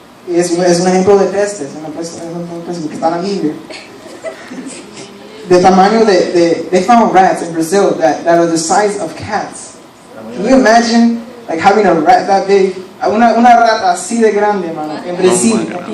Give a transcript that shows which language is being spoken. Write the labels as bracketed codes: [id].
[es] Y es un ejemplo de pestes, pues que está en la Biblia. de tamaño [en] they found rats in Brazil that are the size of cats. Can you imagine like having a rat that big? [es] Una rata así de grande, hermano, en Brasil.